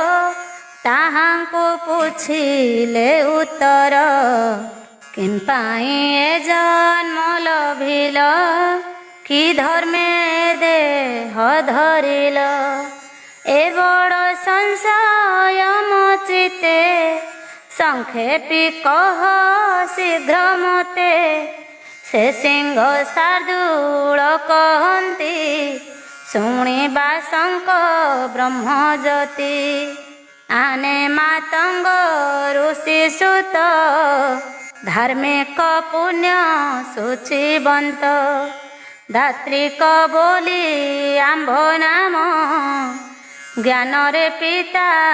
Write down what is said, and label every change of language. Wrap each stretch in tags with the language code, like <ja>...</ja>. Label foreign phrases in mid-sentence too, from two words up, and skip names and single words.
<or>ତାହାଙ୍କୁ ପୁଛିଲେ ଉତ୍ତର କିମ୍ପାଇଁ ଏ ଜନ୍ମ ଲଭିଲ କି ଧର୍ମେ ଦେହ ଧରିଲ ଏ ବଡ଼ ସଂଶୟ ମଚିତେ ସଂକ୍ଷେପି କହ ଶୀଘ୍ର ମତେ ସେ ସିଂହ ଶାର୍ଦ୍ଦୂଳ କହନ୍ତି ଶୁଣିବା ଶଙ୍କ ବ୍ରହ୍ମଜ୍ୟୋତି ଆନେ ମାତଙ୍ଗ ଋଷି ସୁତ ଧାର୍ମିକ ପୁଣ୍ୟ ସୂଚିବନ୍ତ ଧାତ୍ରିକ ବୋଲି ଆମ୍ଭ ନାମ ଜ୍ଞାନରେ ପିତା</or>